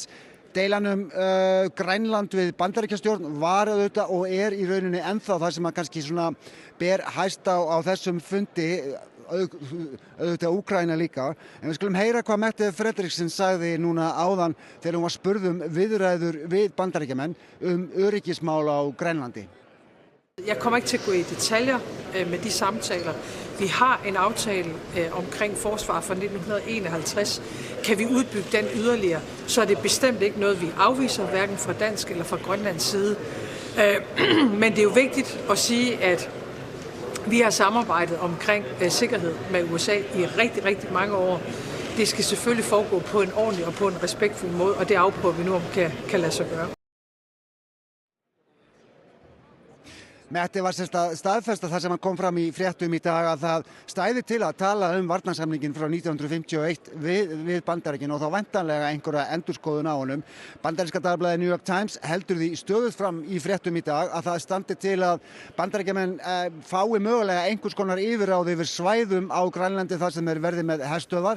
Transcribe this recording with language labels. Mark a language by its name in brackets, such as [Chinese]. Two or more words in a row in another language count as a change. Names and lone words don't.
[Icelandic] Deilan Grænland við Bandaríkjastjórn var auðvitað og í rauninni ennþá það sem kannski ber hæst á þessum fundi, auðvitað Úkraína líka. En við skulum heyra hvað Mette Frederiksen sagði núna áðan þegar hún var spurð viðræður við Bandaríkjamenn öryggismál á Grænlandi. [Danish] Jeg kommer ikke til at gå i detaljer med de samtaler. Vi har en aftale omkring forsvar fra 1951. Kan vi udbygge den yderligere, så det bestemt ikke noget, vi afviser, hverken fra dansk eller fra Grønlands side. Men det jo vigtigt at sige, at vi har samarbejdet omkring sikkerhed med USA i rigtig, rigtig mange år. Det skal selvfølgelig foregå på en ordentlig og på en respektfuld måde, og det afprøver vi nu, om kan lade sig gøre. [Icelandic] Mette var staðfesta það sem kom fram í fréttum í dag að það stæði til að tala varnarsamninginn frá 1951 við Bandaríkin og þá væntanlega einhverja endurskoðun á honum. Bandaríska dagblaðið New York Times heldur því stöðugt fram í fréttum í dag að það standi til að Bandaríkjamenn fái mögulega einhvers konar yfirráð yfir svæðum á Grænlandi þar sem verði með herstöðvar.